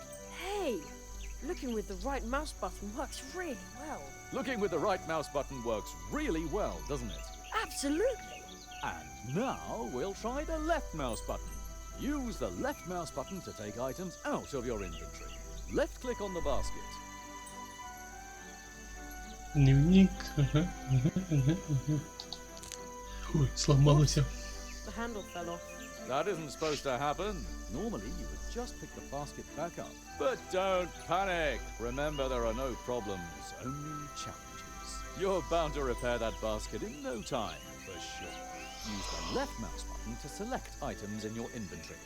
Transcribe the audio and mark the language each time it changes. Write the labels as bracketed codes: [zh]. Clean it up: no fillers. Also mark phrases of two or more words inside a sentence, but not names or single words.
[en] Hey, looking with the right mouse button works really well. Looking with the right mouse button works really well, doesn't it? Absolutely. And now we'll try the left mouse button. Use the left mouse button to take items out of your inventory. Left click on the basket. [ru] Дневник. Ага, ага, ага, ага. Ой, сломался. [en] The handle fell off. That isn't supposed to happen. Normally you would just pick the basket back up. But don't panic. Remember, there are no problems, only challenges. You're bound to repair that basket in no time, for sure. Use the left mouse button to select items in your inventory.